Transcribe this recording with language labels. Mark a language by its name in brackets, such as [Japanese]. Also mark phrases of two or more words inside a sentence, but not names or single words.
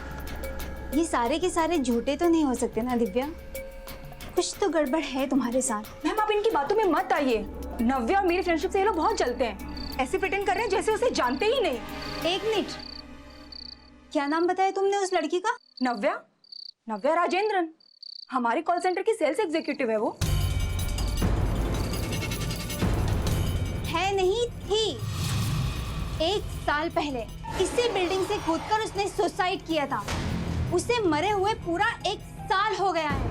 [Hindi] ये सारे के सारे झूठे तो नहीं हो सकते ना दिव्या, कुछ तो गड़बड़ है तुम्हारे साथ। मैम आप इनकी बातों में मत आइए। नव्या और मेरी फ्रेंडशिप से ये लोग बहुत जलते हैं, ऐसे प्रिटेंड कर रहे हैं जैसे उसे जानते ही नहीं। एक मिनट, क्या नाम बताया तुमने उस लड़की का? नव्या, नव्या राजेंद्रन, हमारे [English] call center [Hindi] की [English] sales executive [Hindi] है वो। है नहीं थी। 1 साल पहले इसी बिल्डिंग से कूदकर उसने सुसाइड किया था। उसे मरे हुए पूरा 1 साल हो गया है।